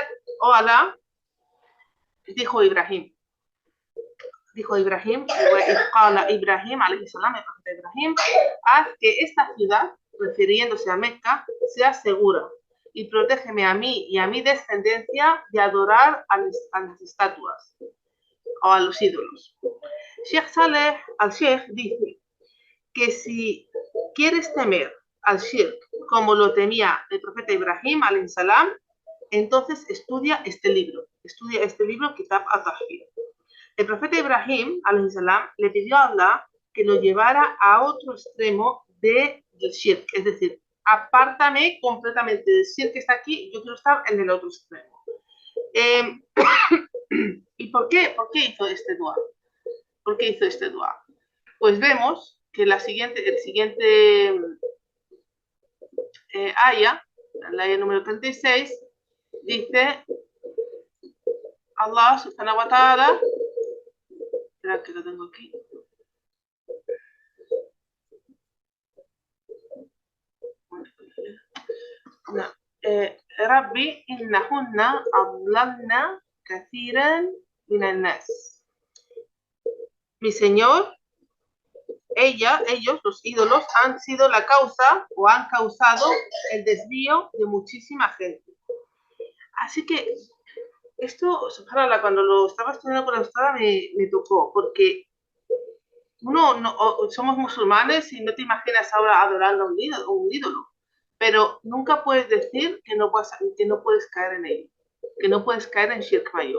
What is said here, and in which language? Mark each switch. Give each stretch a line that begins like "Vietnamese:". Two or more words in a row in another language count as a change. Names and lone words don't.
Spanish: oh Alá, dijo Ibrahim, Ibrahim,
Arabic: عليه السلام,
Spanish: el profeta Ibrahim, haz que esta ciudad, refiriéndose a Mecca, sea segura y protégeme a mí y a mi descendencia de adorar a las estatuas o a los ídolos. Sheikh Saleh al-Sheikh dice que si quieres temer al shirk como lo temía el profeta Ibrahim
Arabic: عليه السلام,
Spanish: entonces estudia este libro, Kitab al-Tawhid. El profeta Ibrahim
Arabic: عليه السلام
Spanish: le pidió a Allah que lo llevara a otro extremo del shirk, es decir, apártame completamente del shirk que está aquí, yo quiero estar en el otro extremo. ¿Y por qué hizo este dua? ¿Por qué hizo este dua? Pues vemos que el siguiente aya, la aya número 36, dice Allah
Arabic: سبحانه وتعالى,
Spanish: espera que lo tengo aquí.
Arabic: رب إنهن أضللن كثيرا من الناس.
Spanish: Mi Señor, ellos, los ídolos, han sido la causa o han causado el desvío de muchísima gente. Así que esto, subhanallah, cuando lo estaba estudiando con la ustada me tocó, porque somos musulmanes y no te imaginas ahora adorando a un ídolo, pero nunca puedes decir que no puedes caer en ello, que no puedes caer en shirk mayor.